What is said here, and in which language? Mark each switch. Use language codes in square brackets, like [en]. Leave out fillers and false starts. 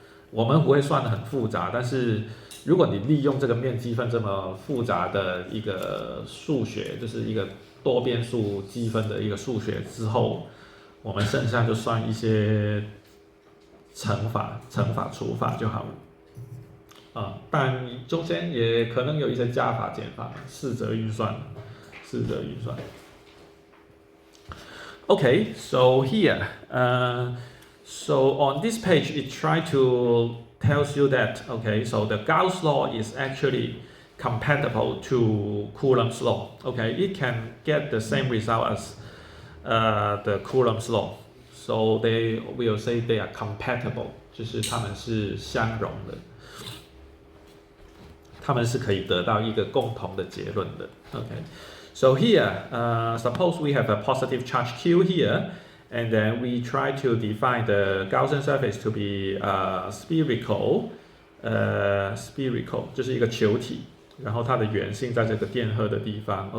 [zh] 我们不会算得很复杂，但是如果你利用这个面积分这么复杂的一个数学，就是一个多变数积分的一个数学之后，我们剩下就算一些乘法、除法就好了但中间也可能有一些加法、减法、四则运算。 [en] Okay, so here, so on this page, it tries to tells you that so the Gauss law is actually compatible to Coulomb's law. Okay, it can get the same result as the Coulomb's law. So they will say they are compatible, [zh] 就是它们是相容的，它们是可以得到一个共同的结论的。 [en] Okay. So here, suppose we have a positive charge Q here, and then we try to define the Gaussian surface to be spherical, [zh] 就是一个球体，然后它的圆心在这个电荷的地方。